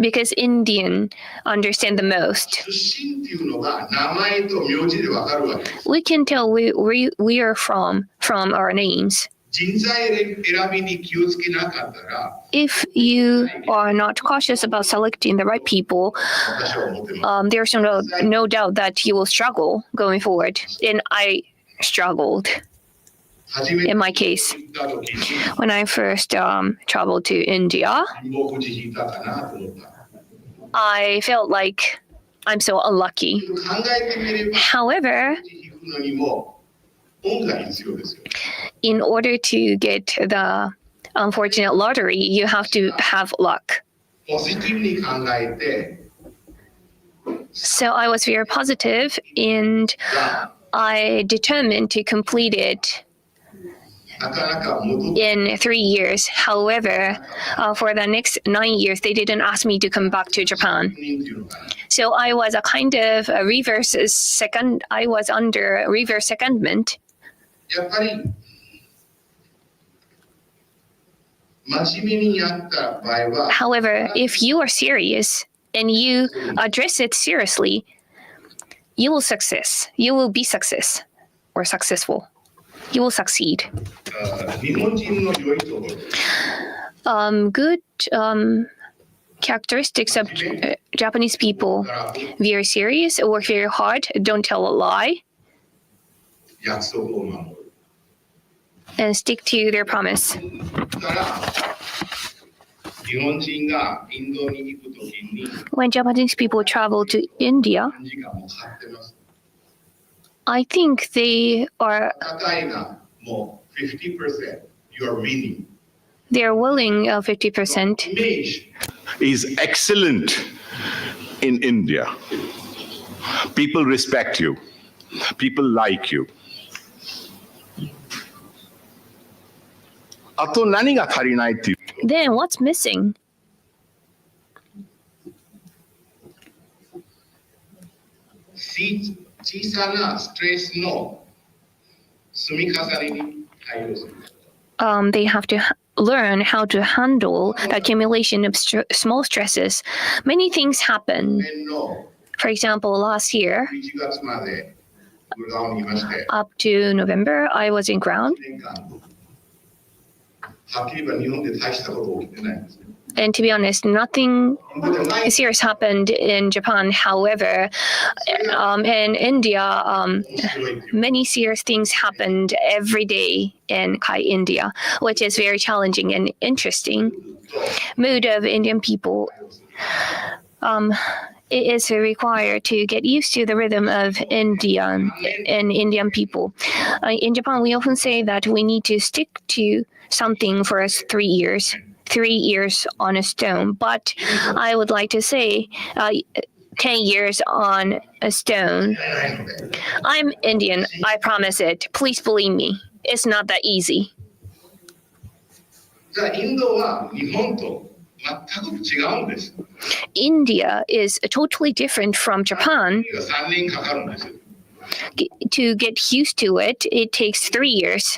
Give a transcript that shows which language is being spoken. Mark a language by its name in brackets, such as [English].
[English] because Indian understand the most. [Japanese] 出身っていうのが名前と名字で分かるわけです。 [English] We can tell we are from our names. [Japanese] 人材選びに気をつけなかったら、 [English] If you are not cautious about selecting the right people, [Japanese] 私は思ってます。 [English] there's no doubt that you will struggle going forward. And I struggled [Japanese] 初めて [English] in my case [Japanese] 行った時に [English] when I first traveled to India. [Japanese] 貧乏くじ引いたかなと思った。 [English] I felt like I'm so unlucky. [Japanese] 考えてみれば、 [English] However, [Japanese] 引くのにも運が必要ですよ。 [English] in order to get the unfortunate lottery, you have to have luck. [Japanese] ポジティブに考えて、 [English] So I was very positive and I determined to complete it [Japanese] なかなか戻って [English] in 3 years. However, for the next 9 years, they didn't ask me to come back to Japan. [Japanese] っていうのかな。 [English] So I was a kind of a reverse second. I was under reverse secondment. [Japanese] やっぱり真面目にやった場合は、 [English] However, if you are serious and you address it seriously, you will success. You will be success or successful. You will succeed. [Japanese] 日本人の良いところ、 [English] Good characteristics of Japanese people: very serious, work very hard, don't tell a lie, [Japanese] 約束を守る。 [English] and stick to their promise. [Japanese] だから日本人がインドに行くときに [English] When Japanese people travel to India, [Japanese] 何時間もかかってます。 [English] I think they are [Japanese] 戦いがもう 50%、 [English] you are winning。 willing 50%. [Japanese] イメージ [English] is excellent in India. People respect you. People like you. [Japanese] あと何が足りないっていう [English] Then what's missing? [Japanese] 小さなストレスの積み重ねに対応する。 [English] They have to learn how to handle the accumulation of small stresses. Many things happen. [Japanese] 年の [English] For example, last year, [Japanese] 11月までグラウンドにいまして、 [English] up to November, I was in ground. [Japanese] 1年間はっきり言えば日本で大したこと起きてないんです。 [English] And to be honest, nothing [Japanese] インドでない [English] serious happened in Japan. However, in India, [Japanese] 面白いっていう。 [English] many serious things happened every day in India, which is very challenging and interesting. Mood of Indian people. It is required to get used to the rhythm of Indian people. In Japan, we often say that we need to stick to something for 3 years. 3 years on a stone, but I would like to say 10 years on a stone. I'm Indian, I promise it. Please believe me. It's not that easy. [Japanese] じゃあインドは日本と全く違うんです。 [English] India is totally different from Japan. [Japanese] 3年かかるんですよ。 [English] To get used to it, it takes 3 years.